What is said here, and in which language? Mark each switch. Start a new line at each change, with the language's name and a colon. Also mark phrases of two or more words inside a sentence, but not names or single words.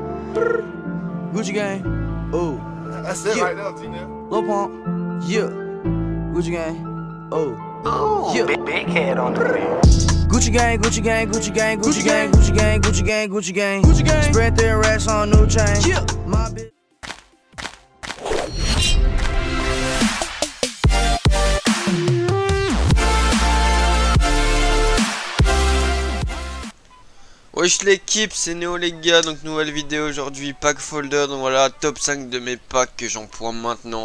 English: Gucci gang, oh. That's it Yeah. right now, T-Now. Lil Pump, yeah. Gucci gang, oh. Ooh, Yeah. big head on the beat. Gucci gang, Gucci gang, Gucci gang, Gucci gang, Gucci gang, Gucci gang, Gucci gang, Gucci gang. Spread their racks on new chain. Yeah. My bitch.
French: Wesh l'équipe, c'est Néo les gars, donc nouvelle vidéo aujourd'hui,
English: pack folder,
French: donc voilà, top 5 de mes packs que j'emploie maintenant,